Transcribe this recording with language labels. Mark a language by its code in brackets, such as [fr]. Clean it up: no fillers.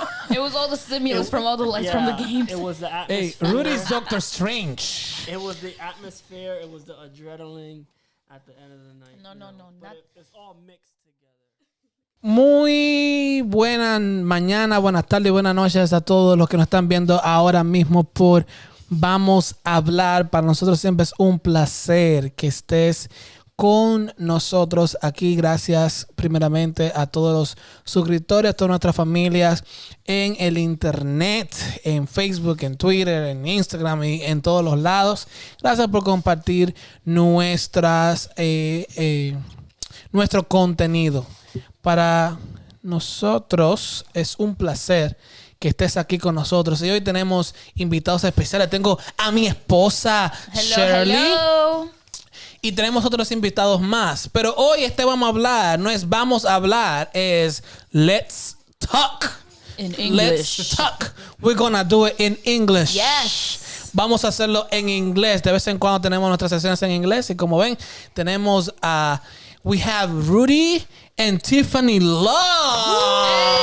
[en] it was all the stimulus from all the lights from the games. It was the atmosphere. Hey, Rudy's Doctor Strange. It was the atmosphere. It was the adrenaline at the end of the night. No. It's all mixed together. [es] Muy buena mañana, buenas tardes, buenas noches a todos los que nos están viendo ahora mismo por Vamos a Hablar. Para nosotros siempre es un placer que estés con nosotros aquí. Gracias primeramente a todos los suscriptores, a todas nuestras familias en el internet, en Facebook, en Twitter, en Instagram y en todos los lados. Gracias por compartir nuestro contenido. Para nosotros es un placer que estés aquí con nosotros. Y hoy tenemos invitados especiales. Tengo a mi esposa, Shirley. [en] Hello. [es] Y tenemos otros invitados más. Pero hoy vamos a hablar. No es vamos a hablar. Es [en] let's talk. In English. Let's talk. We're gonna do it in English. Yes. [es] Vamos a hacerlo en inglés. De vez en cuando tenemos nuestras sesiones en inglés. Y como ven, tenemos a... [en] we have Rudy and Tiffany Love.